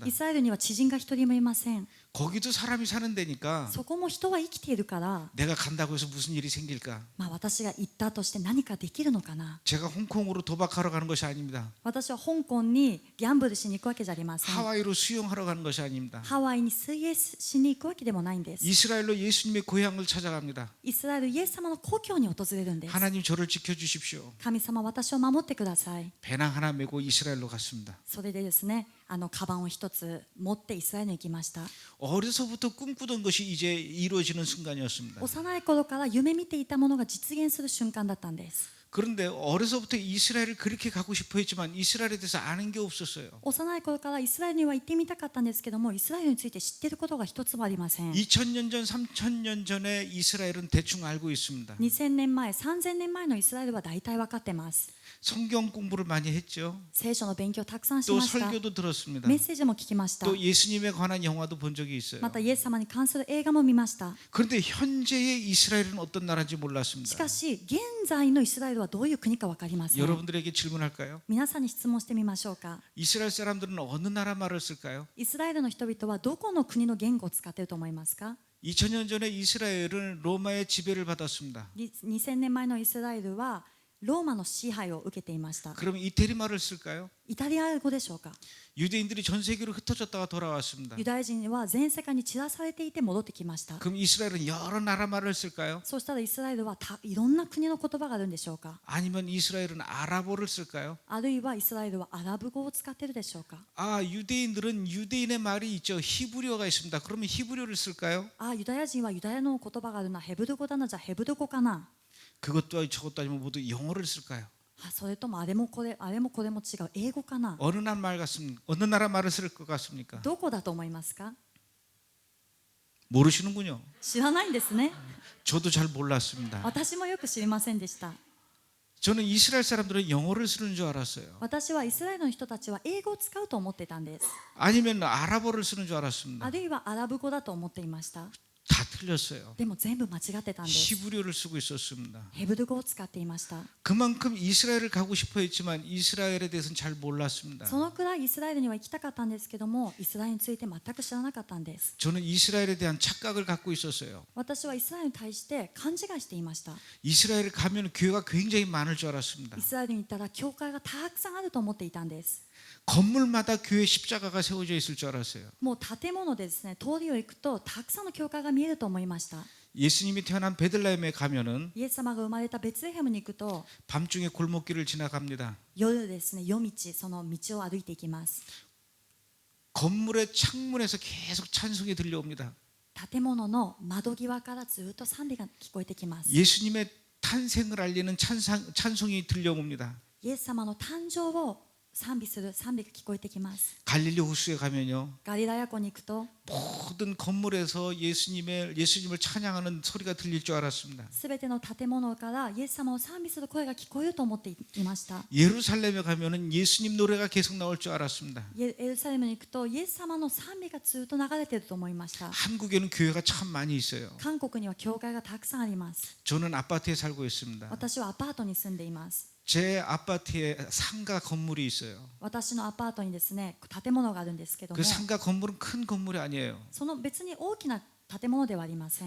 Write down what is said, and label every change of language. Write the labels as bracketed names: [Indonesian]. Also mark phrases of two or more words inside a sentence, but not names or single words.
[Japanese] う。イスラエルには知人が一人もいません。 [Korean] 거기도 사람이 사는 데니까 [Japanese] そこも人は生きているから、 [Korean] 내가 간다고 해서 무슨 일이 생길까? [Japanese] 私が行ったとして何かできるのかな。 [Korean] 제가 홍콩으로 도박하러 가는 것이 아닙니다. [Japanese] 私は香港にギャンブルしに行くわけじゃありません。 [Korean] 하와이로 수영하러 가는 것이 아닙니다. [Japanese] ハワイに水泳しに行くわけでもないんです。 [Korean] 이스라엘로 예수님의 고향을 찾아갑니다. [Japanese] イスラエルイエス様の故郷に訪れるんです。 [Korean] 하나님 저를 지켜주십시오. [Japanese] 神様、私を守ってください。 [Korean] 배낭 하나 메고 이스라엘로 갔습니다. [Japanese] それでですね、カバンを一つ持ってイスラエルに行きました。 [Korean] 어려서부터 꿈꾸던 것이 이제 이루어지는 순간이었습니다. [Japanese] 幼い頃から夢見ていたものが実現する瞬間だったんです。 [Korean] 그런데 어려서부터 이스라엘을 그렇게 가고 싶어 했지만 이스라엘에 대해서 아는 게 없었어요. [Japanese] 幼い頃からイスラエルには行ってみたかったんですけども、イスラエルについて知っていることが一つもありません。 [Korean] 2000년 전, 3000년 전에 이스라엘은 대충 알고 있습니다. [Japanese] 2000 年前、3000年前のイスラエルは大体分かってます。 [Korean] 성경 공부를 많이 했죠. [Japanese] 聖書の勉強をたくさんし [Korean] 또 [Japanese] ました。 [Korean] 설교도 들었습니다. [Japanese] メッセージも聞きました。 [Korean] 또 예수님에 관한 영화도 본 적이 있어요. [Japanese] またイエス様に関する映画も見ました。 [Korean] 그런데 현재의 이스라엘은 어떤 나라인지 [Japanese] し [Korean] 몰랐습니다. [Japanese] かし現在のイスラエルはどういう国か分かりません。 [Korean] 여러분들에게 질문할까요? [Japanese] 皆さんに質問してみましょうか。 [Korean] 이스라엘 사람들은 어느 나라 말을 쓸까요? [Japanese] イスラエルの人々はどこの国の言語を使っていると思いますか。 [Korean] 2000년 전에 이스라엘은 로마의 지배를 받았습니다. [Japanese] 2000 年前のイスラエルはローマの支配を受けていました。 [Korean] 그러면 이태리 말을 쓸까요? [Japanese] イタリア語でしょうか。 [Korean] 유대인들이 전 세계로 흩어졌다가 돌아왔습니다. [Japanese] ユダヤ人は全世界に散らされていて戻ってきました。 [Korean] 그럼 이스라엘은 여러 나라 말을 쓸까요? [Japanese] そうしたらイスラエルはいろんな国の言葉があるんでしょうか。 [Korean] 아니면 이스라엘은 아랍어를 쓸까요? [Japanese] あるいはイスラエルはアラブ語を使っているでしょうか。 [Korean] 아, 유대인들은 유대인의 말이 있죠. 히브리어가 있습니다. 그러면 히브리어를 쓸까요? [Japanese] ユダヤ人はユダヤの言葉があるな、ヘブル語だな、じゃあヘブル語かな。 [Korean] 그것도 저것도 아니면 모두 영어를 쓸까요? [Japanese] それともあれもこれも違う英語かな。 [Korean] 어느 나라 말을 쓸 것 같습니까? [Japanese] どこだと思いますか。 [Korean] 모르시는군요. [Japanese] 知らないんですね。 [Korean] 저도 잘 몰랐습니다. [Japanese] 私もよく知りませんでした。 [Korean] 저는 이스라엘 사람들은 영어를 쓰는 줄 알았어요. [Japanese] 私はイスラエルの人たちは英語を使うと思ってたんです。 [Korean] 아니면 아랍어를 쓰는 줄 [Japanese] あ [Korean] 알았습니다. [Japanese] るいはアラブ語だと思っていました。 [Korean] 다 틀렸어요. [Japanese] でも全部間違ってたんです。 [Korean] 히브리어를 쓰고 있었습니다. [Japanese] ヘブル語を使っていました。 [Korean] 그만큼 이스라엘을 가고 싶어 했지만 이스라엘에 대해서는 잘 몰랐습니다. [Japanese] そのくらいイスラエルには行きたかったんですけども、イスラエルについて全く知らなかったんです。 [Korean] 저는 이스라엘에 대한 착각을 갖고 있었어요. [Japanese] 私はイスラエルに対して勘違いしていました。 [Korean] 이스라엘에 가면 교회가 굉장히 많을 줄 알았습니다. [Japanese] イスラエルに行ったら教会がたくさんあると思っていたんです。 [Korean] 건물마다 교회 십자가가 세워져 있을 줄 알았어요. [Japanese] もう建物でですね、通りを行くとたくさんの教会が見えると思いました。 [Korean] 예수님이 태어난 베들레헴에 가면은 [Japanese] イエス様が生まれたベツレヘムに行くと [Korean] 밤중에 골목길을 지나갑니다. [Japanese] 夜ですね、夜道、その道を歩いていきます。 [Korean] 건물의 창문에서 계속 찬송이 들려옵니다. [Japanese] 建物の窓際からずっと賛美が聞こえてきます。 [Korean] 예수님의 탄생을 알리는 찬송이 들려옵니다. [Japanese] イエス様の誕生を賛美する賛美が聞こえてきます。 [Korean] 갈릴리 호수에 가면요. [Japanese] ガリラヤ湖に行くと [Korean] 모든 건물에서 예수님을 찬양하는 소리가 들릴 줄 알았습니다. [Japanese] すべての建物からイエス様を賛美する声が聞こえると思っていました。 [Korean] 예루살렘에 가면은 예수님 노래가 계속 나올 줄 알았습니다. [Japanese] エルサレムに行くとイエス様の賛美がずっと流れていると思いました。 [Korean] 한국에는 교회가 참 많이 있어요. [Japanese] 韓国には教会がたくさんあります。 [Korean] 저는 아파트에 살고 있습니다. [Japanese] 私はアパートに住んでいます。 [Korean] 제 아파트에 상가 건물이 있어요. [Japanese] 私のアパートにですね、建物があるんですけども [Korean] 그 、 상가 건물은 큰 건물이 아니에요. [Japanese] その別に大きな建物ではありません。